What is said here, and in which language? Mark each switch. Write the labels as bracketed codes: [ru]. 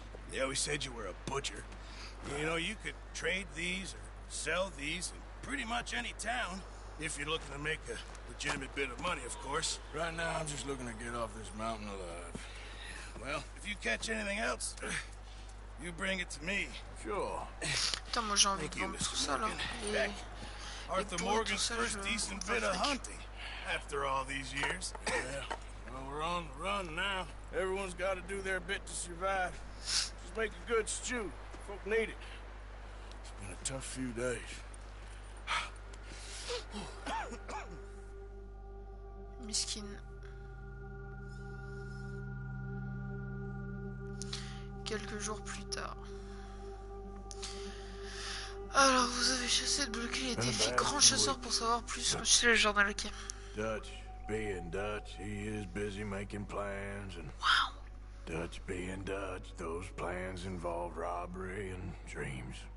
[en] They always said you were a butcher. You know, you could trade these or sell these in pretty much any town. If you're looking to make a legitimate bit of money, of course. Right now, I'm just looking to get off this mountain alive. Well, if you catch anything else, you bring it to me. Sure. [fr] Putain, moi j'ai envie de vendre tout ça là. [en] Arthur Morgan's first decent bit of hunting after all these years. Yeah. Well, we're on the run now. Everyone's got to do their bit to survive. Just make a good stew. Folk need it. It's been a tough few days. [fr] Miskine. Quelques jours plus tard. Alors, vous avez chassé de bloquer les défis grand chasseur pour savoir plus. C'est le journal, ok. [en] Dutch, being Dutch, he is busy making plans and... Wow. Dutch being Dutch, those plans involve robbery and dreams.